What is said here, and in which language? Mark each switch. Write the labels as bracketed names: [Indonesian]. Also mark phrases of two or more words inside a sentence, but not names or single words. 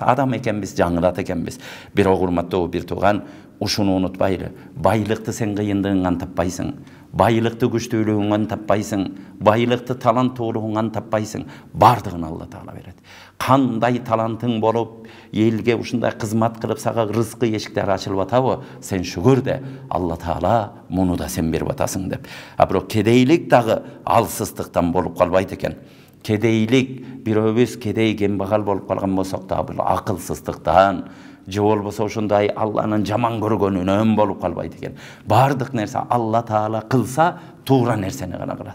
[Kyrgyz] Адам экенбиз, жаңылат экенбиз. Бирок урматтуу бир тууган, ушуну унутпайлы. Байлыкты сен кыйындыгыңан таппайсың. Байлыкты күчтүүлүгүңөн таппайсың. Байлыкты таланттуулугуңан таппайсың. Бардыгын Алла Таала берет. Кандай талантың болуп, элге ушундай кызмат кылып сага рызкы эшиктери ачылып атабы, сен шүгүр де, Алла Таала муну да сен берип атасың деп. А бирок кедейлик дагы алсыздыктан болуп калбайт экен. Кедейлик, бирөөбүз кедей кембагал болуп калган болсок да, бул акылсыздыктан, же болбосо ушундай Алланын жаман көргөнүнөн болуп калбайт экен. Бардык нерсе Алла Таала кылса, туура нерсени гана кылат.